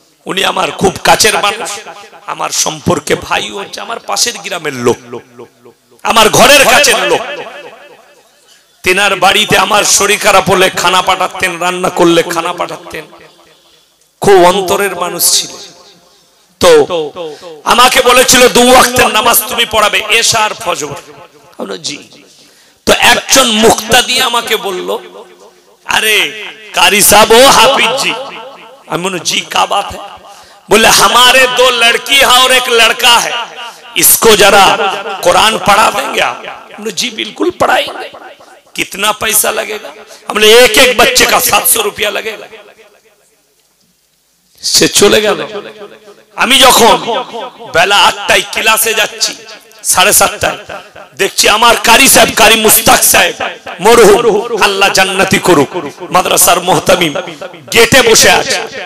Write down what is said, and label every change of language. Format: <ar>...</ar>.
<bn>উনি আমার খুব কাছের মানুষ, আমার সম্পর্কে ভাই হচ্ছে, আমার পাশের গ্রামের লোক, আমার ঘরের কাছের লোক। তিনার বাড়িতে আমার শরীর খারাপ হলে খানা পাঠাতেন, রান্না করলে খানা পাঠাতেন। খুব অন্তরের মানুষ ছিল। তো আমাকে বলেছিল 2 ওয়াক্তের নামাজ তুমি পড়াবে, এশা আর ফজর। জি। তো একজন মুক্তাদি আমাকে বলল,</bn> <hi>अरे कारी साहब हो हाफिज जी।</hi> <bn>আমি বললাম</bn> <hi>जी क्या बात है? बोले हमारे 2 लड़की है और 1 लड़का है, इसको जरा कुरान पढ़ा देंगे आप? बोले जी बिल्कुल पढ़ाएंगे। कितना पैसा लगेगा? हमने एक बच्चे का 700 रुपया लगेगा।</hi> <bn>সে চলে গেল। আমি যখন বেলা 8টায় ক্লাসে যাচ্ছি, 7:30টায় দেখছি আমার কারি সাহেব, কারি মুস্তাক সাহেব মরহুম, আল্লাহ জান্নাতি করুক, মাদ্রাসার মুহতামিম গেটে বসে আছে।</bn>